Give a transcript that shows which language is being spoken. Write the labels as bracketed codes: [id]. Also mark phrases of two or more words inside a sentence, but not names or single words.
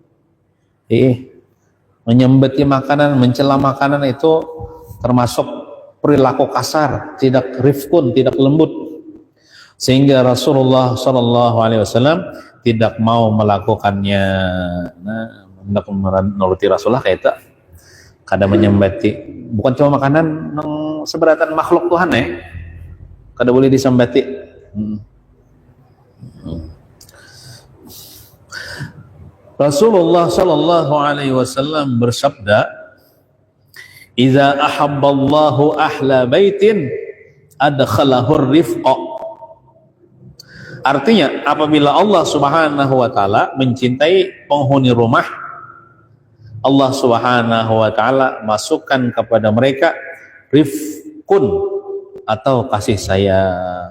[id] Menyembeti makanan, mencela makanan itu termasuk perilaku kasar, tidak rifkun, tidak lembut. Sehingga Rasulullah SAW tidak mau melakukannya. Nah, hendak menuruti Rasulullah kayak itu. [bjn] Kada menyembati, bukan cuma makanan nang seberatan makhluk Tuhan ya. Kada boleh disembati. [ar] Rasulullah صلى الله عليه وسلم bersabda, "إذا أحب الله أهل بيت أدخله رفقا." [id] Artinya, apabila Allah [ar] سبحانه وتعالى [id] mencintai penghuni rumah, Allah [ar] سبحانه وتعالى [id] masukkan kepada mereka rifqun atau kasih sayang.